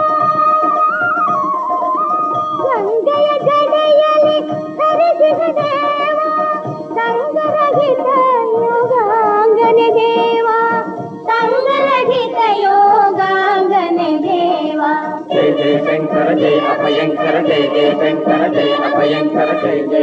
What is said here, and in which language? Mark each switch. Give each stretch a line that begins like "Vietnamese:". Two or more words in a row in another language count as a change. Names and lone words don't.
Kannada: ಗಂಗೆಯ ಜಡೆಯಲ್ಲಿ ಹರಿಸಿದ ದೇವ, ಸಂಗರಹಿತ ಯೋಗಾಂಗನೆ ದೇವ, ಸಂಗರಹಿತ ಯೋಗಾಂಗನೆ ದೇವ.
Hindi: जय जय शंकर जय अभयंकर, जय जय शंकर जय अभयंकर, जय जय